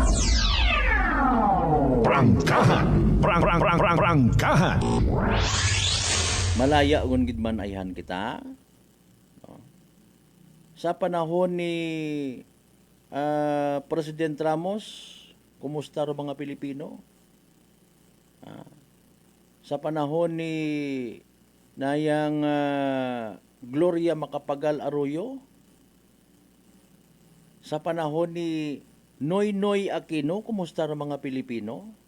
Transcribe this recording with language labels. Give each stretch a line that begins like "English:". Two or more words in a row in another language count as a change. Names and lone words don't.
Aklanon: Prangkahan! Prangkahan! Malaya ngun gidman ayhan kita. No? Sa panahon ni President Ramos, kumusta ro mga Pilipino? Sa panahon ni nayang Gloria Macapagal Arroyo, sa panahon ni Noynoy Aquino, kumusta ro mga Pilipino?